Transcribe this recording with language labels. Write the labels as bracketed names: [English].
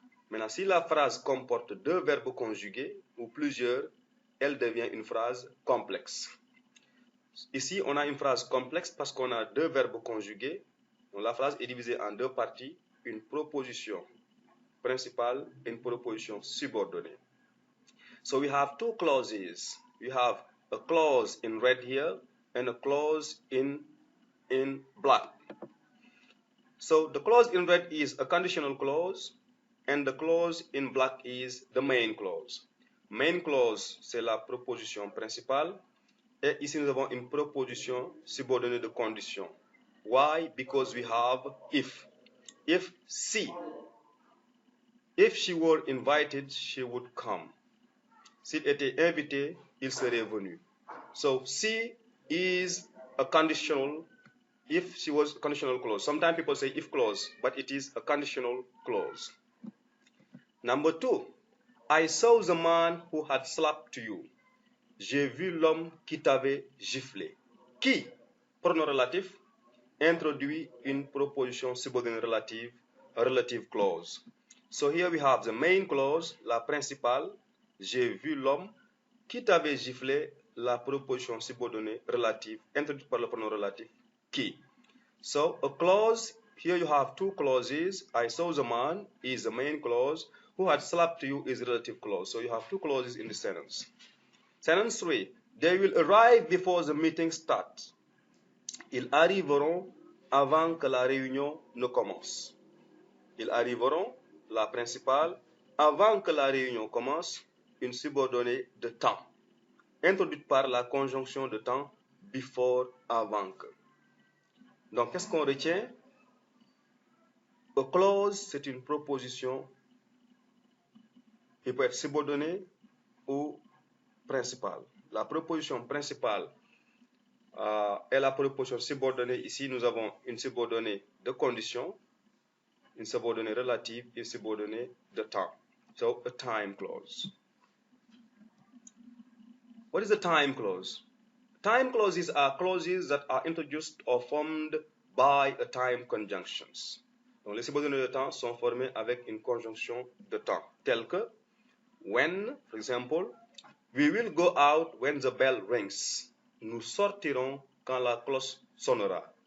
[French] Maintenant, si la phrase comporte deux verbes conjugués ou plusieurs, elle devient une phrase complexe. Ici, on a une phrase complexe parce qu'on a deux verbes conjugués. Donc, la phrase est divisée en deux parties, une proposition principale et une proposition subordonnée. [English] So we have two clauses. We have a clause in red here and a clause in black. So the clause in red is a conditional clause and the clause in black is the main clause. Main clause, [French] c'est la proposition principale. Et ici, nous avons une proposition subordonnée de condition. [English] Why? Because we have if. If she were invited, she would come. [French] S'il était invité, il serait venu. [English] So, si is a conditional, if she was a conditional clause. Sometimes people say if clause, but it is a conditional clause. Number 2, I saw the man who had slapped you. [French] J'ai vu l'homme qui t'avait giflé. Qui, pronom relatif, introduit une proposition subordonnée relative, [English] a relative clause. So here we have the main clause, [French] la principale, j'ai vu l'homme qui t'avait giflé, la proposition subordonnée relative, introduite par le pronom relatif, qui. [English] So a clause, here you have two clauses. I saw the man is the main clause. Who had slapped you is the relative clause. So you have two clauses in the sentence. Sentence 3. They will arrive before the meeting starts. [French] Ils arriveront avant que la réunion ne commence. Ils arriveront, la principale, avant que la réunion commence, une subordonnée de temps, introduite par la conjonction de temps before, avant que. Donc, qu'est-ce qu'on retient? [English] A clause, [French] c'est une proposition qui peut être subordonnée ou principale. La proposition principale est la proposition subordonnée. Ici, nous avons une subordonnée de condition, une subordonnée relative et une subordonnée de temps. [English] So, a time clause. What is a time clause? Time clauses are clauses that are introduced or formed by a time conjunctions. [French] Donc, les subordonnées de temps sont formées avec une conjonction de temps, telle que [English] when, for example, we will go out when the bell rings. [French] Nous sortirons quand la cloche sonnera.